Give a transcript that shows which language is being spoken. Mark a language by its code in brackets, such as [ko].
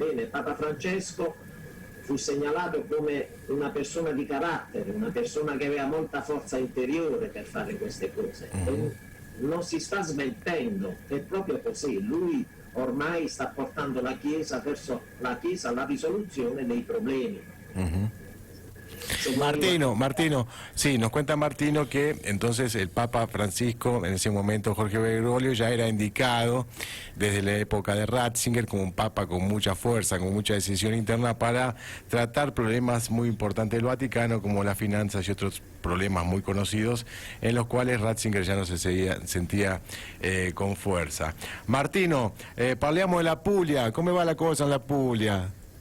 [it] Bene, Papa Francesco fu segnalato come una persona di carattere, una persona che aveva molta forza interiore per fare queste cose. E non si sta smentendo, è proprio così. Lui ormai sta portando la Chiesa verso la risoluzione dei problemi. [es] Martino, sí, nos cuenta Martino que entonces el Papa Francisco, en ese momento Jorge Bergoglio, ya era indicado desde la época de Ratzinger como un papa con mucha fuerza, con mucha decisión interna para tratar problemas muy importantes del Vaticano, como las finanzas y otros problemas muy conocidos, en los cuales Ratzinger ya no se sentía con fuerza. [it] Martino, parliamo della Puglia, come va la cosa [es] en la [it] Puglia?